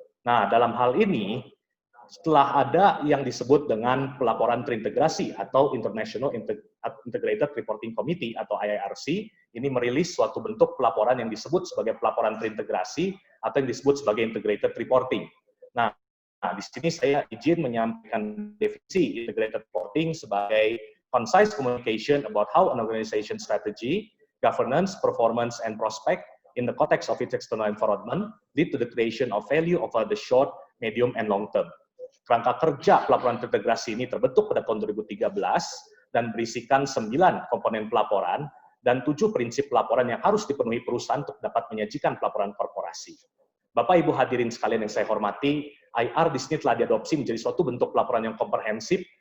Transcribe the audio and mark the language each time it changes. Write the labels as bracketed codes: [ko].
[id] Nah, dalam hal ini, setelah ada yang disebut dengan pelaporan terintegrasi atau International Integrated Reporting Committee atau IIRC, ini merilis suatu bentuk pelaporan yang disebut sebagai pelaporan terintegrasi atau yang disebut sebagai integrated reporting. Nah, di sini saya izin menyampaikan definisi integrated reporting sebagai [en] concise communication about how an organization strategy, governance, performance, and prospect in the context of its external environment lead to the creation of value over the short, medium, and long term. [id] Kerangka kerja pelaporan terintegrasi ini terbentuk pada tahun 2013 dan berisikan 9 komponen pelaporan dan 7 prinsip pelaporan yang harus dipenuhi perusahaan untuk dapat menyajikan pelaporan korporasi. Bapak Ibu hadirin sekalian yang saya hormati, IR di sini telah diadopsi menjadi suatu bentuk pelaporan yang komprehensif.